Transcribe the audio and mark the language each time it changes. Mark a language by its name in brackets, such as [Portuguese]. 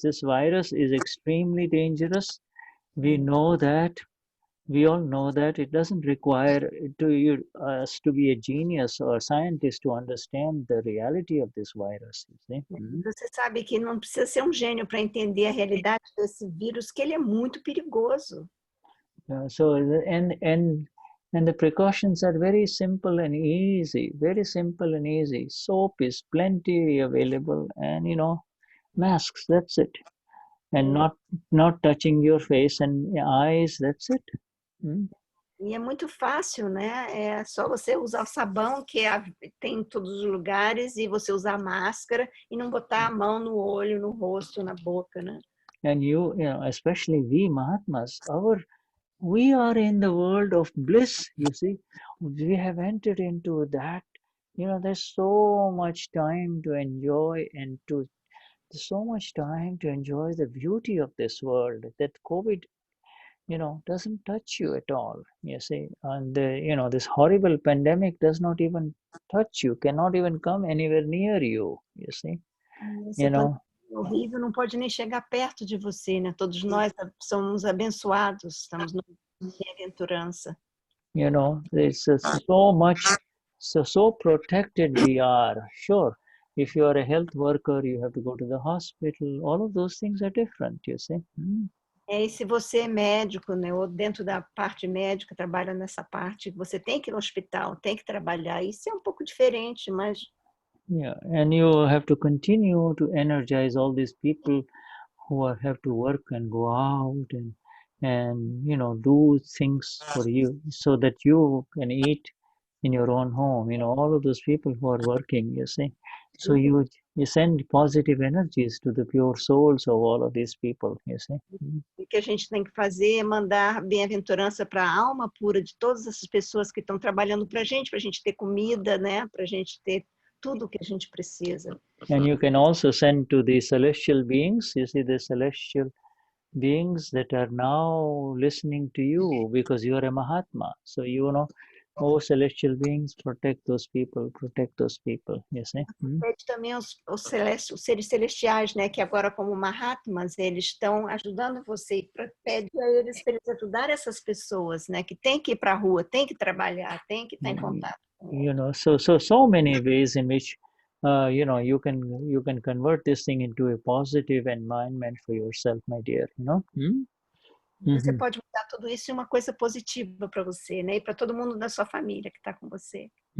[English] This virus is extremely dangerous. We know that. We all know that it doesn't require us to be a genius or a scientist to understand the reality of this virus. [Portuguese] Você sabe que não precisa ser gênio para entender a realidade desse vírus, que ele é muito perigoso. [English] And the precautions are very simple and easy. Very simple and easy. Soap is plenty available, and masks. That's it. And not touching your face and eyes. That's it. [Portuguese] E é muito fácil, né? É só você usar o sabão que tem em todos os lugares e você usar máscara e não botar a mão no olho, no rosto, na boca, né? [English] And especially we Mahatmas, we are in the world of bliss, you see. We have entered into that. There's so much time to enjoy and to so much time to enjoy the beauty of this world that COVID, doesn't touch you at all. You see, and this horrible pandemic does not even touch you, cannot even come anywhere near you. You see, [Portuguese] Essa pandemia horrível não pode nem chegar perto de você, né? Todos nós somos abençoados, estamos na bem-aventurança. [English] There's so much, so protected we are. Sure, if you are a health worker, you have to go to the hospital. All of those things are different, you see. [Portuguese] E se você é médico, né, ou dentro da parte médica, trabalha nessa parte, você tem que ir no hospital, tem que trabalhar. Isso é um pouco diferente, mas... [English] Yeah, and you have to continue to energize all these people who have to work and go out and do things for you so that you can eat in your own home. All of those people who are working, you see. So you send positive energies to the pure souls of all of these people, you see. [Portuguese] O que a gente tem que fazer é mandar bem-aventurança para a alma pura de todas essas pessoas que estão trabalhando para a gente ter comida, né? Para a gente ter tudo o que a gente precisa. [English] And you can also send to the celestial beings, you see, the celestial beings that are now listening to you because you are a Mahatma. So, oh, celestial beings, protect those people, you see. [Portuguese] Pede também os seres celestiais, né, que agora como Mahatmas, eles estão ajudando você, pede a eles para eles ajudar essas pessoas, né, que tem que ir para a rua, tem que trabalhar, tem que estar em contato. [English] So many ways in which you can convert this thing into a positive environment for yourself, my dear. [Portuguese] Você pode mudar tudo isso em uma coisa positiva para você, né? E para todo mundo da sua família que está com você.